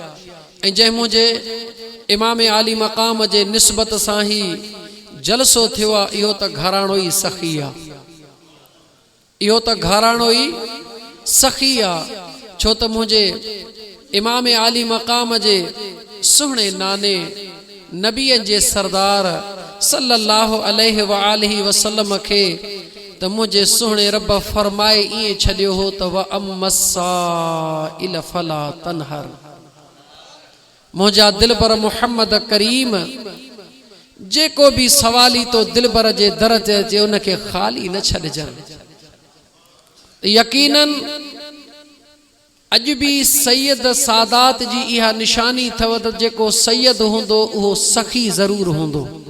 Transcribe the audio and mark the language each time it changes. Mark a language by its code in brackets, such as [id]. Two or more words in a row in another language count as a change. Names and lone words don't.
[sd] ऐं जंहिं मुंहिंजे इमाम आली मक़ाम जे निस्बत सां ई जलसो थियो आहे, इहो त घराणो ई सखी आहे, इहो त घराणो ई सखी आहे। छो त मुंहिंजे इमाम आली मक़ाम जे सुहिणे नाने नबीअ जे सरदार [ar] صلى الله عليه وآله وسلم [sd] खे त मुंहिंजे सुहिणे रब फरमाए ईअं छॾियो हो त [ar] وأما السائل فلا تنهر, [sd] मुंहिंजा दिलबर मुहम्मद करीम जेको बि सवाली तो दिलबर जे दर ते अचे उनखे ख़ाली न छॾिजनि। यकीनन अॼु बि सैयद सादात जी इहा निशानी अथव त जेको सैयद हूंदो उहो सखी ज़रूर हूंदो।